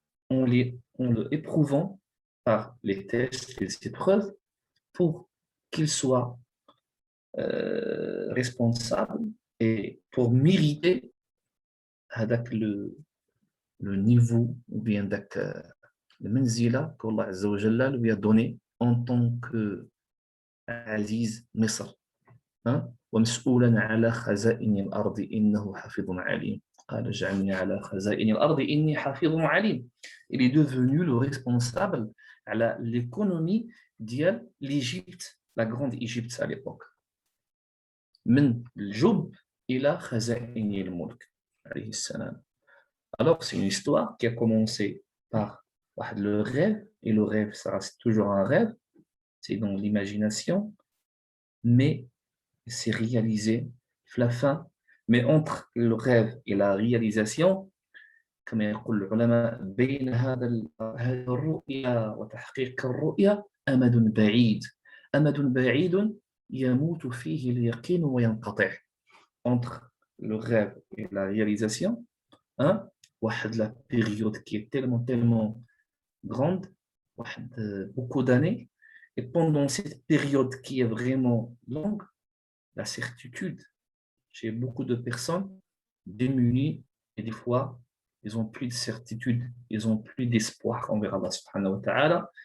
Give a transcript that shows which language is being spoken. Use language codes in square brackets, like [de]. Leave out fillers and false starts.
[fr] en le éprouvant par les tests, les épreuves, pour qu'il soit responsable et pour mériter avec le niveau ou bien avec le manzila qu'Allah Azza wa Jalla lui a donné en tant que Aziz Misr. [ar] ومسؤولا على خزائن الأرض إنه حفيظ عليم قال اجعلني على خزائن الأرض إني حفيظ عليم. [fr] Il est devenu le responsable à l'économie de l'Égypte, la grande Égypte à l'époque. [ar] من الجب إلى خزائن الملك عليه السلام. [fr] Alors c'est une histoire qui a commencé par le rêve, et le rêve ça reste toujours un rêve, c'est dans l'imagination, mais c'est réalisé à la fin. Mais entre le rêve et la réalisation, [ar] كما يقول العلماء بين هذه الرؤيا وتحقيق الرؤيا أمد بعيد. أمد بعيد يموت فيه اليقين وينقطع. [fr] Entre le rêve et la réalisation, hein, la période qui est tellement grande, beaucoup d'années, et pendant cette période qui est vraiment longue, la certitude chez beaucoup de personnes démunies, et des fois ils n'ont plus de certitude, ils n'ont plus d'espoir envers Allah subhanahu wa ta'ala.